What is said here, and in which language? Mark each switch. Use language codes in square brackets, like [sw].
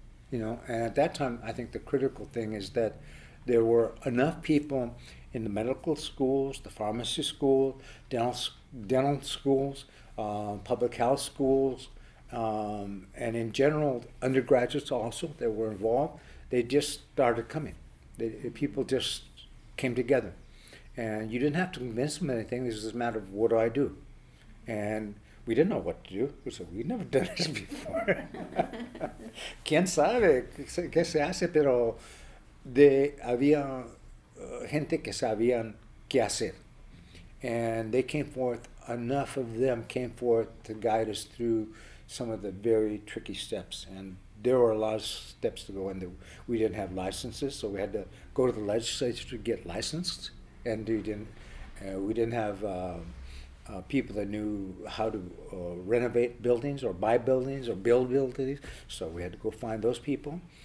[en] You know, and at that time, I think the critical thing is that there were enough people in the medical schools, the pharmacy school, dental schools, public health schools, and in general, undergraduates also that were involved. They just started coming. People just came together. And you didn't have to convince them of anything. This was a matter of, what do I do? And we didn't know what to do. We said, we've never done this before. [es] ¿Quién sabe qué se hace? Pero había gente que sabían qué hacer. [en] And they came forth, enough of them came forth to guide us through some of the very tricky steps. And there were a lot of steps to go in. We didn't have licenses, so we had to go to the legislature to get licensed. And we didn't have people that knew how to renovate buildings or buy buildings or build buildings, so we had to go find those people.